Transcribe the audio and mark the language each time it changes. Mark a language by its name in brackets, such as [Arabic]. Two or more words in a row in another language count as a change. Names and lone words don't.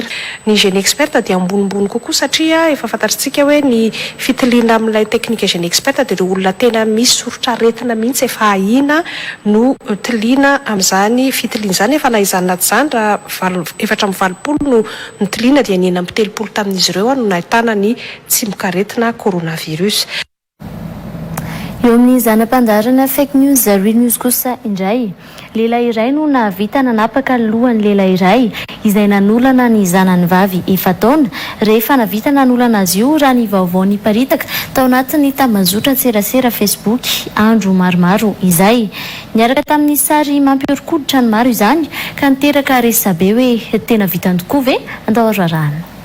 [Malagasy] Ny gène expert dia ambonimbony kokoa satria efa fantatritsika hoe ny fitiliana amin'ilay teknika gène expert dia ireo olona tena misy soritra aretina mihitsy efa ahina no tiliana amin'izany fitiliana izany efa naizana zany raha 420 no tiliana dia ny 30 tamin'izy ireo no nahitana ny tsimokaretina coronavirus. Eo amin'ny zanam-pandarana fake news real news kosa indray lehilahy iray no nahavita nanapaka lohan'ny lehilahy iray izay nanolana ny zanany vavy 7 taona rehefa navita nanolana azy io raha ny vaovao niparitaka tao anatin'ny tambazotra tserasera Facebook andro maromaro izay niaraka tamin'ny sary mampiorikoditra ny maro izany ka niteraka resabe hoe tena vitany tokoa ve andao rarahana.